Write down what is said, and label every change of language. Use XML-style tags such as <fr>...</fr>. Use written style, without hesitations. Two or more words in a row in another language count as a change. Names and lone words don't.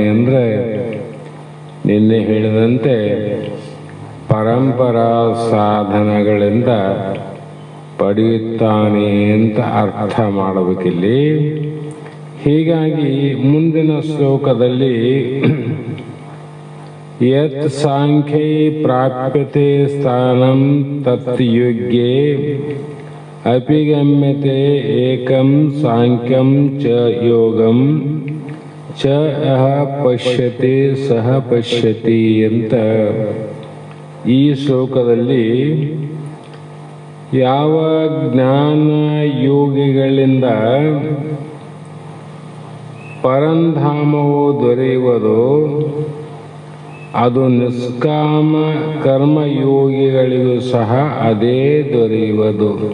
<kn>ಅಂದರೆ ನಿನ್ನೆ ಹೇಳಿದಂತೆ ಪರಂಪರಾ ಸಾಧನಗಳಿಂದ ಪಡೆಯುತ್ತಾನೆ ಅಂತ ಅರ್ಥ ಮಾಡಬೇಕಿಲ್ಲಿ. ಹೀಗಾಗಿ ಮುಂದಿನ ಶ್ಲೋಕದಲ್ಲಿ</kn> <sa>ಯತ್ ಸಾಂಖ್ಯೈ ಪ್ರಾಪ್ಯತೆ ಸ್ಥಾನಂ ತತ್ ಯೋಗ್ಯೇ ಅಪಿಗಮ್ಯತೆ ಏಕಂ ಸಾಂಖ್ಯಂ ಚ ಯೋಗಂ ಚ ಅಹ ಪಶ್ಯತೆ ಸಹ ಪಶ್ಯತಿ</sa> <kn>ಅಂತ ಈ ಶ್ಲೋಕದಲ್ಲಿ ಯಾವ ಜ್ಞಾನ ಯೋಗಿಗಳಿಂದ ಪರಂಧಾಮವು ದೊರೆಯುವುದೋ ಅದು ನಿಷ್ಕಾಮ ಕರ್ಮಯೋಗಿಗಳಿಗೂ ಸಹ ಅದೇ ದೊರೆಯುವುದು.</kn>